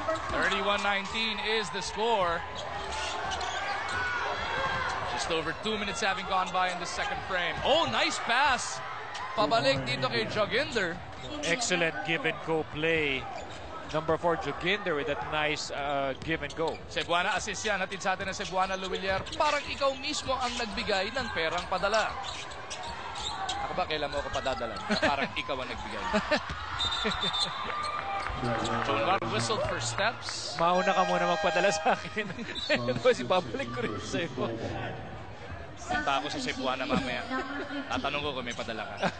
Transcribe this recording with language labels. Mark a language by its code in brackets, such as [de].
[en] 31-19 is the score. Just over 2 minutes having gone by in the second frame. Oh, nice pass. [tl] Pabalik dito kay [en] Joginder. Excellent give and go play. Number 4, Joginder with that nice give and go. [tl] Cebuana assist yan. Hatid sa atin ng Cebuana Luwilier. Parang ikaw mismo ang nagbigay ng perang padala. Ako ba kailan mo ako padadalan? Parang ikaw ang nagbigay. [en] Junmar whistled for steps. [tl] Mauna ka muna magpadala sa akin. Kasi babalik ko rin sa'yo. Punta ako sa Cebuana mamaya. Tatanong ko kung may padala ka.